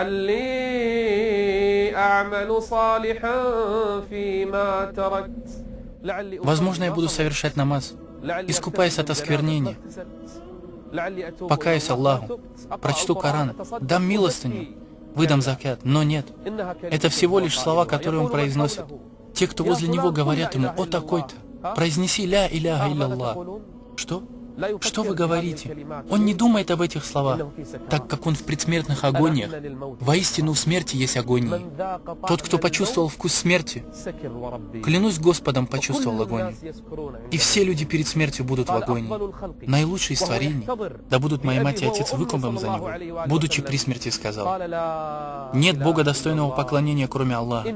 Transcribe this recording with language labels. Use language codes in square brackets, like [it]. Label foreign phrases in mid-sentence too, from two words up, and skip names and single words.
[ru] Возможно, я буду совершать намаз, искупаясь от осквернения, покаюсь Аллаху, прочту Коран, дам милостыню, выдам закят, но нет. Это всего лишь слова, которые он произносит. Те, кто возле него, говорят ему: «О такой-то, произнеси [ar] لا إله إلا الله». [ru] Что? Что вы говорите? Он не думает об этих словах, так как он в предсмертных агониях. Воистину в смерти есть агонии. Тот, кто почувствовал вкус смерти, клянусь Господом, почувствовал агонию. И все люди перед смертью будут в агонии. Наилучший из творений, да будут моя мать и отец выкупом за него, будучи при смерти, сказал: «Нет Бога, достойного поклонения, кроме Аллаха.